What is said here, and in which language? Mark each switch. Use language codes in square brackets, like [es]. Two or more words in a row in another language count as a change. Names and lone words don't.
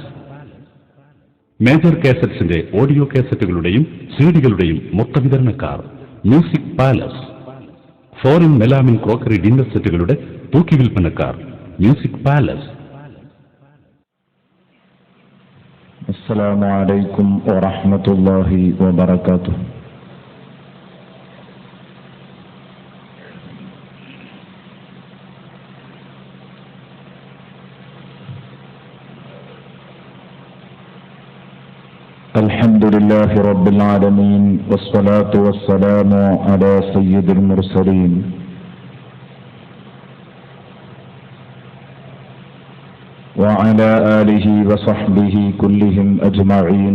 [ml] മേജർ കാസറ്റ്സിന്റെ ഓഡിയോ കാസറ്റുകളുടെയും സിഡികളുടെയും മൊത്തവിതരണക്കാർ മ്യൂസിക് പാലസ്. [en] foreign melamine crockery dinner [ml] സെറ്റുകളുടെ തൂക്കി വിൽപ്പനക്കാർ മ്യൂസിക് പാലസ്. [ar] السلام عليكم ورحمة الله وبركاته. الحمد لله رب العالمين والصلاة والسلام على سيد المرسلين وعلى آله وصحبه كلهم أجمعين.